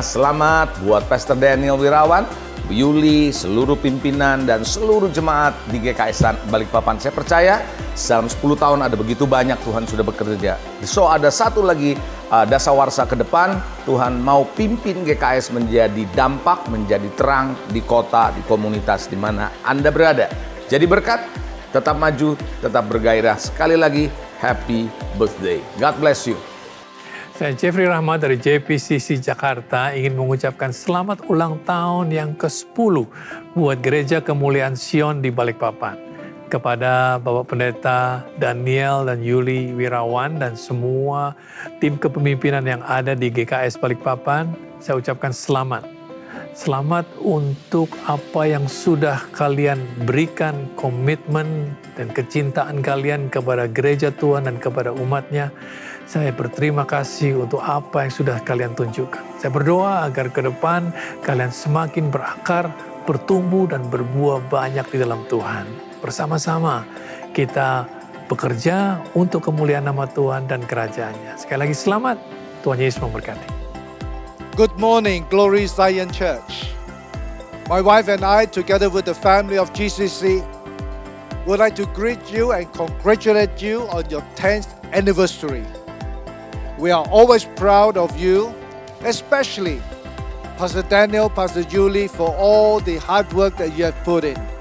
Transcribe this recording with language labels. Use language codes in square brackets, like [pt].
[id] Selamat buat Pastor Daniel Wirawan, Bu Yuli, seluruh pimpinan dan seluruh jemaat di GKS Balikpapan. Saya percaya dalam 10 tahun ada begitu banyak Tuhan sudah bekerja. So ada satu lagi dasawarsa ke depan, Tuhan mau pimpin GKS menjadi dampak, menjadi terang di kota, di komunitas di mana Anda berada. Jadi berkat, tetap maju, tetap bergairah. Sekali lagi, [en] happy birthday. God bless you. [id] Saya Jeffrey Rahmat dari JPCC Jakarta ingin mengucapkan selamat ulang tahun yang ke-10 buat Gereja Kemuliaan Sion di Balikpapan. Kepada Bapak Pendeta Daniel dan Yuli Wirawan dan semua tim kepemimpinan yang ada di GKS Balikpapan, saya ucapkan selamat. Selamat untuk apa yang sudah kalian berikan, komitmen dan kecintaan kalian kepada gereja Tuhan dan kepada umatnya. Saya berterima kasih untuk apa yang sudah kalian tunjukkan. Saya berdoa agar ke depan kalian semakin berakar, bertumbuh dan berbuah banyak di dalam Tuhan. Bersama-sama kita bekerja untuk kemuliaan nama Tuhan dan kerajaannya. Sekali lagi selamat, Tuhan Yesus memberkati. [en] Good morning, Glory Zion Church. My wife and I, together with the family of GCC, would like to greet you and congratulate you on your 10th anniversary. We are always proud of you, especially Pastor Daniel, Pastor Yuli, for all the hard work that you have put in.